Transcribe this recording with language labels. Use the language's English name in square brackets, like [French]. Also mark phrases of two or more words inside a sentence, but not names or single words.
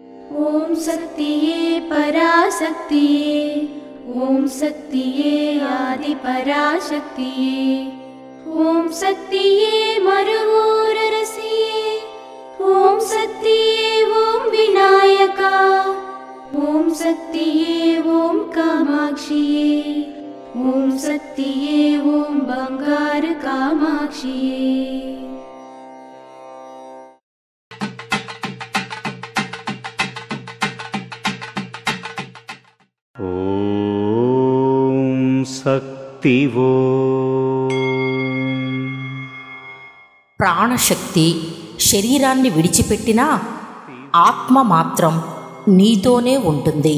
[Tamil] ஓம் சக்தியே பராசக்தியே, ஓம் சக்தியே ஆதி பராசக்தியே, ஓம் சக்தியே மருவோரரசியே, ஓம் சக்தியே ஓம் விநாயகா, ஓம் சக்தியே ஓம் காமாட்சியே, ஓம் சக்தியே ஓம் பங்கார காமாட்சியே। [Telugu] శక్తివో ప్రాణశక్తి శరీరాన్ని విడిచిపెట్టినా ఆత్మ మాత్రం నీతోనే ఉంటుంది.